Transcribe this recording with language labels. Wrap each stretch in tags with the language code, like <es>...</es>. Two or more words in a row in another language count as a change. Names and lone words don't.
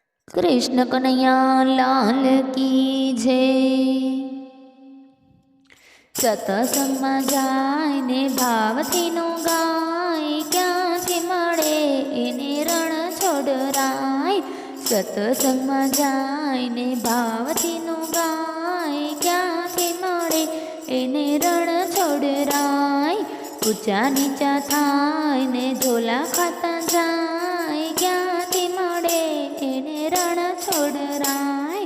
<hi>कृष्ण कन्हैया लाल की जय।</hi> <gu>સત્સંગમાં જાયને ભાવથી નું ગાય, ક્યાંથી મળે એને રણ છોડરાય। સત્સંગમાં જાયને ભાવથી નું ગાય, ક્યાંથી મળે એને રણ છોડરાય। ઊંચા નીચા થાય ને ઝોલા ખાતા જાય, ક્યાંથી મળે એને રણ છોડરાય।</gu>